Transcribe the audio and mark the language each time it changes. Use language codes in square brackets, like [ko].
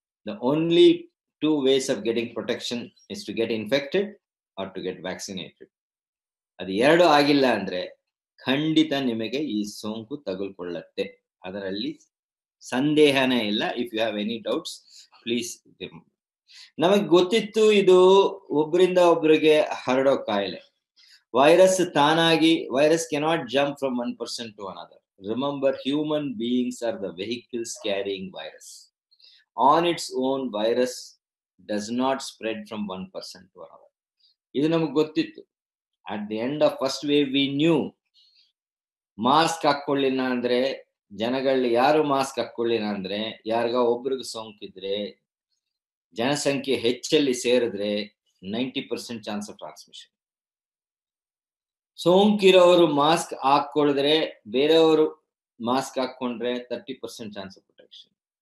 [en] The only 2 ways of getting protection is to get infected or to get vaccinated. [kn] ಅದು 2 ಆಗಿಲ್ಲ ಅಂದ್ರೆ ಖಂಡಿತ ನಿಮಗೆ ಈ ಸೋಂಕು ತಗುಲ್ಕೊಳ್ಳುತ್ತೆ. ಅದರಲ್ಲಿ ಸಂದೇಹನೇ ಇಲ್ಲ. [en] If you have any doubts please. [kn] ನಮಗೆ ಗೊತ್ತಿತ್ತು ಇದು ಒಬ್ಬರಿಂದ ಒಬ್ಬರಿಗೆ ಹರಡೋ ಕಾಯಿಲೆ. [en] virus [kn] ತಾನಾಗಿ, [en] Virus cannot jump from one person to another. Remember, human beings are the vehicles carrying virus. On its own, virus does not spread from one person to another. [kn] ಇದು ನಮಗೆ ಗೊತ್ತಿತ್ತು. [en] At the end of first wave we knew. [kn] Mask ಹಾಕೊಳ್ಳಿಲ್ಲ ಅಂದ್ರೆ, ಜನಗಳಲ್ಲಿ ಯಾರು mask ಹಾಕೊಳ್ಳಿಲ್ಲ ಅಂದ್ರೆ, ಯಾರಿಗ ಒಬ್ರಿಗೆ ಸೋಂಕಿದ್ರೆ, ಜನಸಂಖ್ಯೆ ಹೆಚ್ಚಲ್ಲಿ ಸೇರಿದ್ರೆ 90% [en] Chance of transmission. [kn] ಸೋಂಕಿರೋರು ಮಾಸ್ಕ್ ಹಾಕೊಳ್ಳಿದ್ರೆ, ಬೇರೆಯವರು ಮಾಸ್ಕ್ ಹಾಕೊಂಡ್ರೆ 30% [en] Chance of protection.